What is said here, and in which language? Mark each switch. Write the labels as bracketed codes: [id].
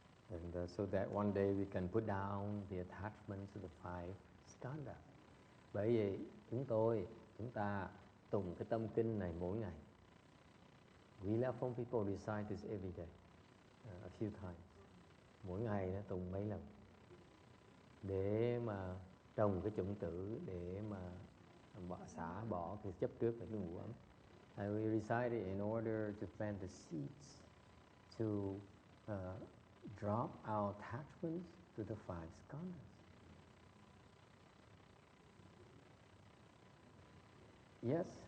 [en] And so that one day we can put down the attachment to the five skandhas. [vi] Bởi vì chúng ta tụng cái tâm kinh này mỗi ngày. [en] We love from people recite this every day, a few times. [vi] Mỗi ngày nó tụng mấy lần để mà trồng cái chủng tử, để mà xả bỏ cái chấp trước về cái ngũ ấm. [en] And we recite it in order to plant the seeds to drop our attachments to the five skandhas. Yes?